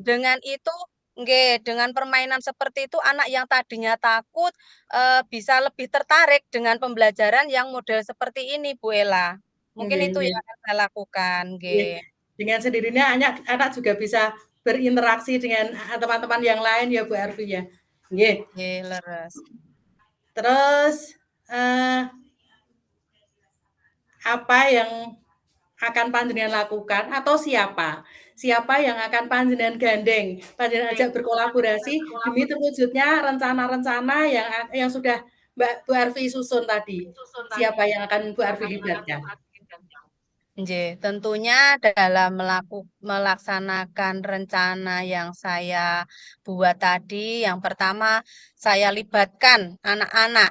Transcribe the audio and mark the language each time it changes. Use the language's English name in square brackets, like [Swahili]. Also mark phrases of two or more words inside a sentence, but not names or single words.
[Indonesian] dengan itu nggih, dengan permainan seperti itu anak yang tadinya takut bisa lebih tertarik dengan pembelajaran yang model seperti ini, Bu Ela. Mungkin nggih itu nggih yang akan saya lakukan, nggih. nggih. Dengan sendirinya anak anak juga bisa berinteraksi dengan, teman-teman yang lain ya Bu Arfi ya? Nggih. [Javanese] Nggih, leres. [Indonesian] Terus, eee, apa yang akan panjenengan lakukan atau siapa? Siapa yang akan panjenengan gandeng, panjenengan ajak berkolaborasi demi terwujudnya rencana-rencana yang sudah Mbak Bu Arfi susun tadi? Siapa yang akan Bu Arfi libatkan? Nggih, tentunya dalam melaksanakan rencana yang saya buat tadi, yang pertama saya libatkan anak-anak.